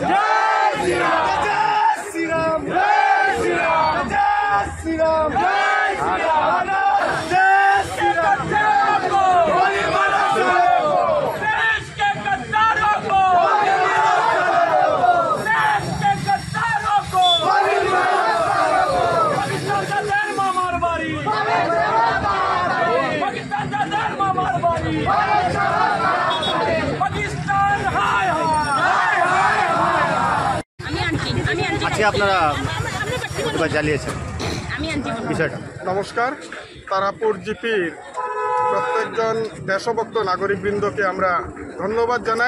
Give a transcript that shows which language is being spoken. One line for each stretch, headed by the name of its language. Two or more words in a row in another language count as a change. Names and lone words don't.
Hindi: जय श्री राम जय श्री राम जय श्री राम जय श्री राम जय श्री राम जय श्री राम गोली मारो देश के गद्दारों को देश के गद्दारों को गोली मारो पाकिस्तान का धर्म मारवाड़ी
Bangla: আজকে আপনারা প্রতিবাদ জানিয়েছেন বিষয়টা। নমস্কার, তারাপুর জিপির প্রত্যেকজন দেশভক্ত নাগরিকবৃন্দকে আমরা ধন্যবাদ জানাই।